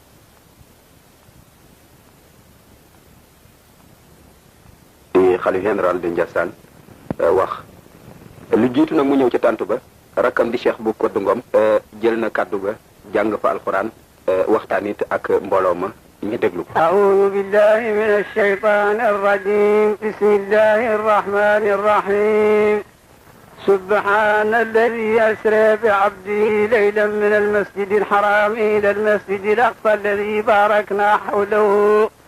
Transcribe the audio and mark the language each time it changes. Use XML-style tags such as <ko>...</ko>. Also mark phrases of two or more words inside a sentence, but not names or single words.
<wo>di xalif général de Ndiassane wax lu jiitu nag mu ñëw ca tànt ba rakkam di cheikh bu Koddu Ngom jël na kàddu ga jàng fa alxuraan waxtaan it ak mbooloo ma ñu déglu ko.</wo> <ar>أعوذ بالله من الشيطان الرجيم بسم الله الرحمن الرحيم سبحان الذي أسرى بعبده ليلا من المسجد الحرام إلى المسجد الأقصى الذي باركنا حوله</ar>